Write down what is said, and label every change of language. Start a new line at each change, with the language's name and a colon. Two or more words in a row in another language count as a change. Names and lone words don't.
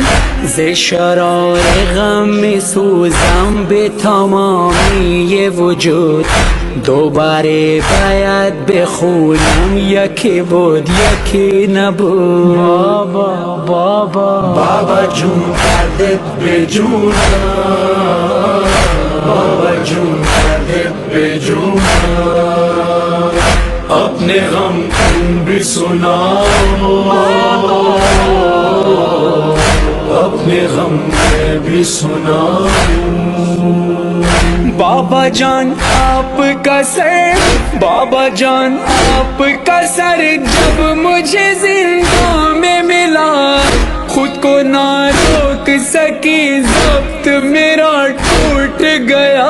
Persian: ز شرار غم میسوزم به تمامی وجود، دوباره باید بخونم یکی بود یکی نبود. بابا جون کردت به جونم، بابا جون کردت به جونم،
Urdu: اپنے غم تم بھی سناؤ، اپنے غم میں بھی سناؤ. بابا جان آپ کا سر، بابا جان آپ کا سر جب مجھے زندوں میں ملا، خود کو نہ روک سکی ضبط میرا ٹوٹ گیا.